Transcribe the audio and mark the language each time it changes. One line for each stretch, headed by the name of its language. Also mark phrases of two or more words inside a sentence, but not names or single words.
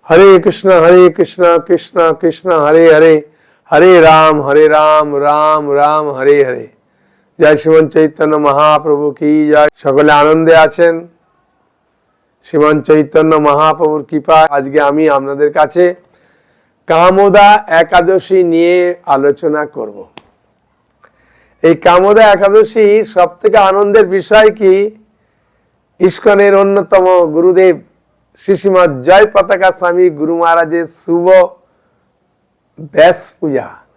Hindi: हरे कृष्ण कृष्ण कृष्ण हरे हरे, हरे राम राम राम हरे हरे। जय श्रीमन चैतन्य महाप्रभु की जय।
Bangla: সকলে আনন্দে আছেন। শ্রীমান চৈতন্য মহাপ্রভুর কৃপায় আজকে আমি আপনাদের কাছে কামোদা একাদশী নিয়ে আলোচনা করব। এই কামোদা একাদশী সবথেকে আনন্দের বিষয় কি, ইস্কনের অন্যতম গুরুদেব শ্রীশ্রীমৎ জয় পতাকা স্বামী গুরু মহারাজের শুভ ব্যাস পূজা।